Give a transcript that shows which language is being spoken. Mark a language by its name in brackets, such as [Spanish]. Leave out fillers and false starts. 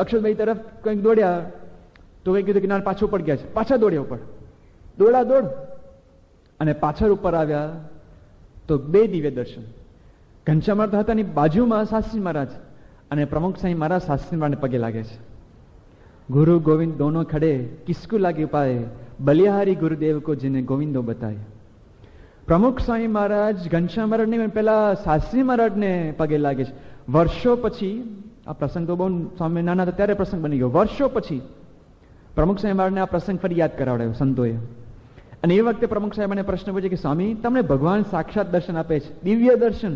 [Gujarati] અક્ષદરી તરફ કંઈક દોડ્યા તો કંઈક કીધું કે ના પાછું ઉપર ગયા છે. પાછા દોડ્યા ઉપર, દોડ અને પાછળ ઉપર આવ્યા તો બે દિવ્ય દર્શન. ઘનશ્યામ મહારાજ હતા ની બાજુમાં શાસ્ત્રી મહારાજ અને પ્રમુખ સ્વામી મહારાજ શાસ્ત્રી મહારાજને પગે લાગે છે. [Hindi] गुरु गोविंद दोनों खड़े किसको लागे पाए, बलिहारी गुरुदेव को जिन्हें गोविंदो बताए. [Gujarati] प्रमुख स्वामी महाराज घनश्याम महाराज ने પેલા શાસ્ત્રી મહારાજને પગે લાગે છે. વર્ષો પછી આ પ્રસંગ તો બહુ સ્વામી નાના હતા ત્યારે પ્રસંગ બની ગયો. વર્ષો પછી પ્રમુખ સ્વામી મહારાજને આ પ્રસંગ ફરી યાદ કરાવડાયો સંતોએ. અને એ વખતે પ્રમુખ સાહેબને પ્રશ્ન પૂછ્યો કે સ્વામી તમને ભગવાન સાક્ષાત દર્શન આપે છે, દિવ્ય દર્શન.